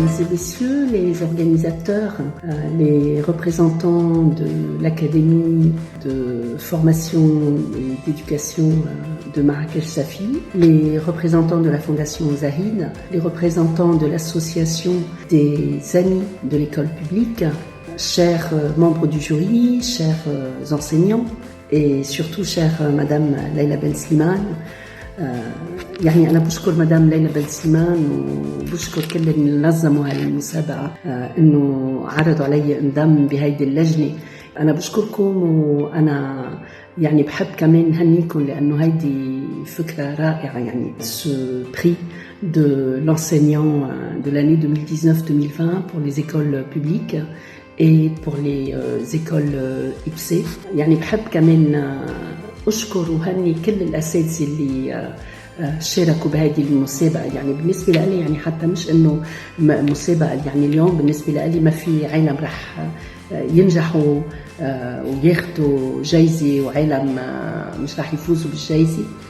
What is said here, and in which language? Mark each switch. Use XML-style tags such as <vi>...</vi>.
<fr>messieurs, les organisateurs, les représentants de l'Académie de formation et d'éducation de Marrakech Safi, les représentants de la Fondation Zahid, les représentants de l'association des amis de l'école publique, chers membres du jury, chers enseignants et surtout chère Madame Leila Ben Slimane.</fr> <ar>يعني أنا بشكر مدام ليلى بن سليمان وبشكر كل اللي نظموا هذه المسابقة إنه عرضوا علي انضم بهيدي اللجنة. أنا بشكركم وأنا يعني بحب كمان نهنيكم لأنه هيدي فكرة رائعة.</ar> <fr>يعني ce prix de l'enseignant de l'année 2019-2020 pour les écoles publiques et pour les écoles IPSE.</fr> <ar>يعني بحب كمان أشكر وهني كل الأساتذة اللي شاركوا بهذه المسابقة. يعني بالنسبة لي يعني حتى مش إنه مسابقة، يعني اليوم بالنسبة لي ما في عالم رح ينجحوا وياخدوا جايزة وعالم مش رح يفوزوا بالجايزة.</ar>